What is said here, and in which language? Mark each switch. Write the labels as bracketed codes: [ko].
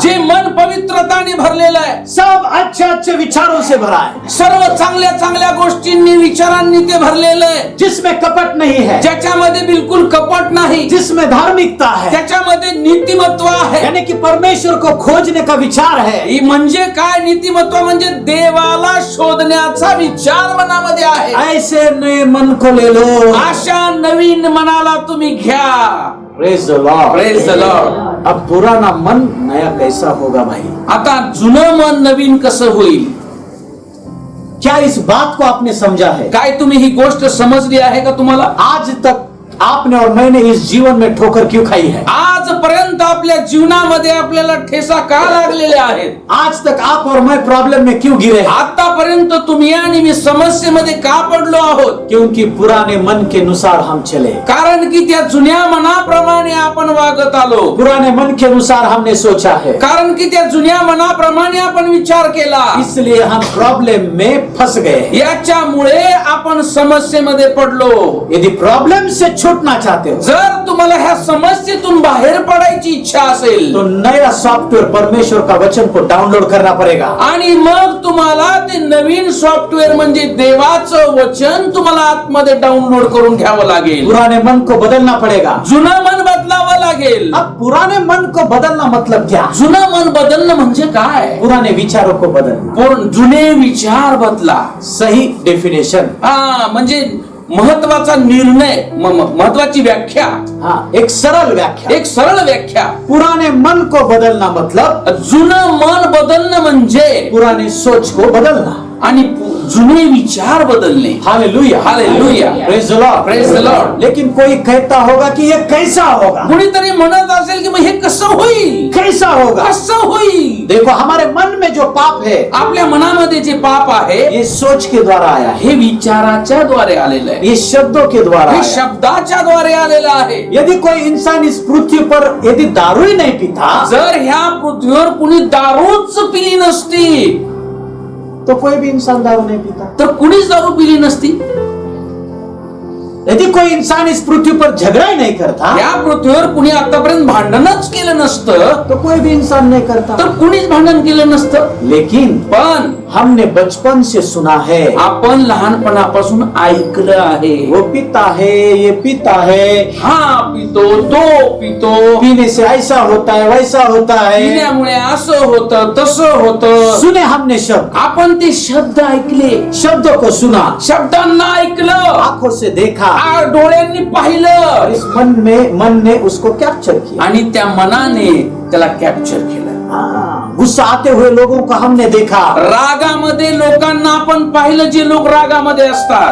[mr] जे मन पवित्रताने भरलेलं आहे, [hi] सब अच्छे अच्छे विचारों से भरा है, [mr] सर्व चांगल्या चांगल्या गोष्टींनी विचारांनी ते भरलेलं आहे, [hi] जिसमें कपट नहीं है, [mr] ज्याच्यामध्ये बिलकुल कपट नाही, [hi] जिसमें धार्मिकता है, [mr] त्याच्यामध्ये नीतिमत्व आहे. [hi] यानी कि परमेश्वर को खोजने का विचार है। [mr] ही म्हणजे काय? नीतिमत्व म्हणजे देवाला शोधण्याचा विचार मनामध्ये आहे. [hi] ऐसे नए मन को ले लो। [mr] अशा नवीन मनाला तुम्ही घ्या. [en] Praise the Lord. Praise the Lord. [hi] अब पुराना मन नया कैसा होगा भाई? [mr] आता जुनं मन नवीन कसं होईल? [hi] क्या इस बात को आपने समझा है? [mr] काय तुम्ही ही गोष्ट समजली आहे का तुम्हाला? [hi] आज तक आपने और मैंने इस जीवन में ठोकर क्यों खाई है? [mr] आजपर्यंत आपल्या जीवनामध्ये आपल्याला ठेसा का लागलेले आहेत? [hi] आज तक आप और मैं प्रॉब्लम में क्यों गिरे हैं? [mr] आतापर्यंत तुम्ही आणि मी समस्येमध्ये का पडलो आहोत? [hi] क्योंकि पुराने मन के अनुसार हम चले, [mr] कारण की त्या जुन्या मनाप्रमाणे आपण वागत आलो. [hi] पुराने मन के अनुसार हमने सोचा है, [mr] कारण की त्या जुन्या मनाप्रमाणे आपण विचार केला. [hi] इसलिए हम प्रॉब्लम में फंस गए। [mr] याच्यामुळे आपण समस्येमध्ये पडलो. [hi] यदि प्रॉब्लम से छूटना चाहते हो [mr] जर तुम्हाला ह्या समस्येतून बाहेर पडायची इच्छा असेल [hi] तो नया सॉफ्टवेयर परमेश्वर का वचन को डाउनलोड करना पड़ेगा। [mr] आणि मग तुम्हाला ते नवीन सॉफ्टवेअर म्हणजे देवाचं वचन तुम्हाला आतमध्ये डाउनलोड करून घ्यावं लागेल. [hi] पुराने मन को बदलना पड़ेगा। [mr] जुनं मन बदलावं लागेल. [hi] अब पुराने मन को बदलना मतलब क्या? [mr] जुनं मन बदलणं म्हणजे काय? [hi] पुराने विचारों को बदलना। [mr] जुने विचार बदला. [hi] सही डेफिनेशन, [mr] हा म्हणजे महत्वाचा निर्णय, महत्वाची व्याख्या, [hi] हाँ, एक सरल व्याख्या। [mr] एक सरळ व्याख्या. [hi] पुराने मन को बदलना मतलब [mr] जुनं मन बदलणं म्हणजे [hi] पुराने सोच को बदलना [mr] आणि जुने विचार बदलणे. [en] Hallelujah, hallelujah. Praise the lord, praise the lord. [hi] लेकिन कोई कहता होगा कि ये कैसा होगा? [mr] कुणीतरी म्हणत असेल की मग हे कसं होईल? [hi] कैसा होगा? [mr] कसं होईल? [hi] देखो, हमारे मन में जो पाप है [mr] आपल्या मनामध्ये जे पाप आहे [hi] ये सोच के द्वारा आया है, [mr] हे विचाराच्या द्वारे आलेलं आहे. [hi] ये शब्दों के द्वारा [mr] हे [hi] आया है। [mr] शब्दाच्या द्वारे आलेलं आहे. [hi] यदि कोई इंसान इस पृथ्वी पर यदि दारू ही नहीं पीता [mr] जर ह्या पृथ्वीवर कुणी दारूच पिली नसती [hi] तो कोई भी इंसान दारू नहीं पीता। [mr] तर कुणीच दारू पिली नसती. [hi] यदि कोई इंसान इस पृथ्वी पर झगड़ा ही नहीं करता [mr] या पृथ्वीवर कुणी आतापर्यंत भांडणच केलं नसतं [hi] तो कोई भी इंसान नहीं करता। [mr] तर कुणीच भांडण केलं नसतं. [hi] लेकिन [mr] पण [hi] हमने बचपन से सुना है, [mr] आपण लहानपणापासून ऐकलं आहे, [hi] वो पीता है, ये पीता है, [mr] हा पितो, तो पितो, [hi] पीने से ऐसा होता है, वैसा होता है। [mr] पिण्यामुळे असं होतं, तसं होतं. [hi] सुने हमने शब्द, [mr] आपण ते शब्द ऐकले, [hi] शब्दों को सुना, [mr] शब्दांना ऐकलं, [hi] आंखों से देखा [mr] डोळ्यांनी [hi] और [mr] पाहिलं [hi] इस मन ने उसको कैप्चर किया। [mr] आणि त्या मनाने त्याला कॅप्चर केलं. [hi] हाँ, गुस्सा आते हुए लोगों को हमने देखा, [mr] रागामध्ये लोकांना आपण पाहिलं, जे लोक रागामध्ये असतात,